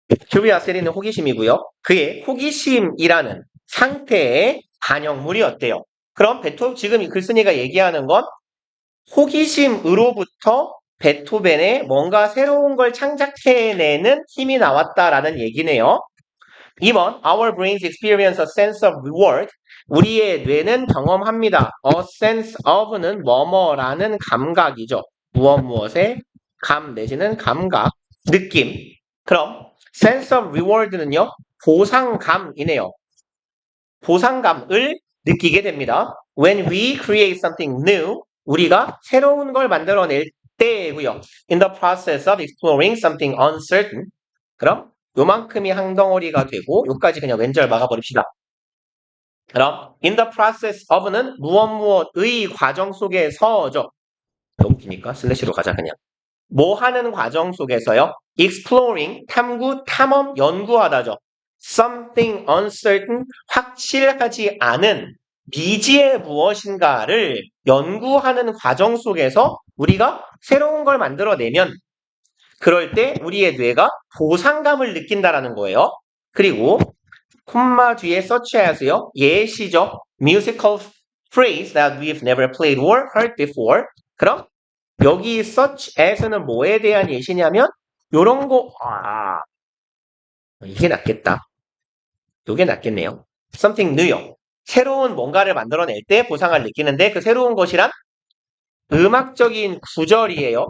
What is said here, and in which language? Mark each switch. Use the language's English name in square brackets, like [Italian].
[Korean] curiosity는 호기심이고요. 그의 호기심이라는 상태의 반영물이었대요. 그럼 지금 이 글쓴이가 얘기하는 건 호기심으로부터 베토벤의 뭔가 새로운 걸 창작해내는 힘이 나왔다라는 얘기네요. 2번, [English] our brains experience a sense of reward. [Korean] 우리의 뇌는 경험합니다. [English] a sense of [Korean] 는 뭐뭐라는 감각이죠. 무엇의 감 내지는 감각, 느낌. 그럼 [English] sense of reward [Korean] 는요, 보상감이네요. 보상감을 느끼게 됩니다. [English] When we create something new, [Korean] 우리가 새로운 걸 만들어낼 때고요. [English] In the process of exploring something uncertain. [Korean] 그럼 요만큼이 항덩어리가 되고 요까지 그냥 왼절 막아버립시다. 그럼 [English] in the process of [Korean] 는 무엇의 과정 속에서죠. 너무 기니까 슬래시로 가자 그냥. 뭐 하는 과정 속에서요? exploring, 탐구, 탐험, 연구하다죠. [English] something uncertain, [Korean] 확실하지 않은 미지의 무엇인가를 연구하는 과정 속에서 우리가 새로운 걸 만들어내면 그럴 때 우리의 뇌가 보상감을 느낀다라는 거예요. 그리고 콤마 뒤에 such as요. 예시죠. [English] musical phrase that we've never played or heard before. [Korean] 그럼 여기 such as는 뭐에 대한 예시냐면 요런 거 이게 낫겠다. 요게 낫겠네요. [English] something new [Korean] 요. 새로운 뭔가를 만들어낼 때 보상을 느끼는데 그 새로운 것이란 음악적인 구절이에요.